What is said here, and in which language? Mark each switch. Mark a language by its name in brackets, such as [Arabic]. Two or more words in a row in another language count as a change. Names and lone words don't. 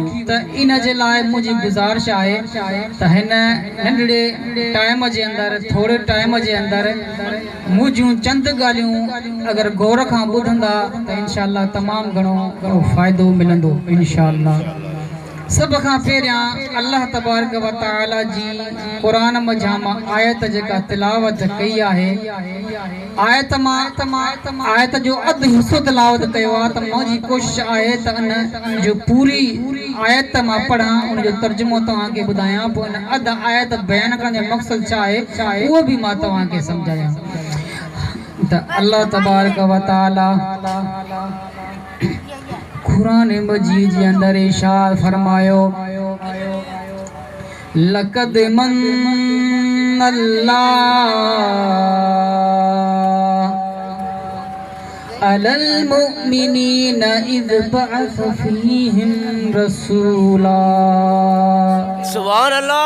[Sindhi] त इन जे लाइ मुंहिंजी गुज़ारिश आहे त हिन नंढड़े टाइम जे अंदरि थोरे टाइम जे अंदरि मुंहिंजूं चंद ॻाल्हियूं अगरि गौर खां ॿुधंदा त इंशाअल्लाह तमामु घणो फ़ाइदो मिलंदो इंशाअल्लाह। सब खां पहिरियां अल्लाह [Arabic] تبارك وتعالى [Sindhi] जी क़ुरान मझां मां आयत जेका तिलावत कई आहे आयत जो अधु हिस्सो तिलावत कयो आहे त मुंहिंजी कोशिशि आहे त इन जो पूरी आयत मां पढ़ां, उन जो तर्जुमो तव्हांखे ॿुधायां, पोइ इन अधु आयत बयान करण जो मक़सदु छा आहे उहो बि मां तव्हांखे सम्झायां। त अल्लाह [Arabic] تبارك وتعالى [Sindhi] कुरान मजीद जे अंदर इरशाद फरमायो [Arabic] لقد من الله على المؤمنين إذ بعث فيهم رسولا. سبحان الله.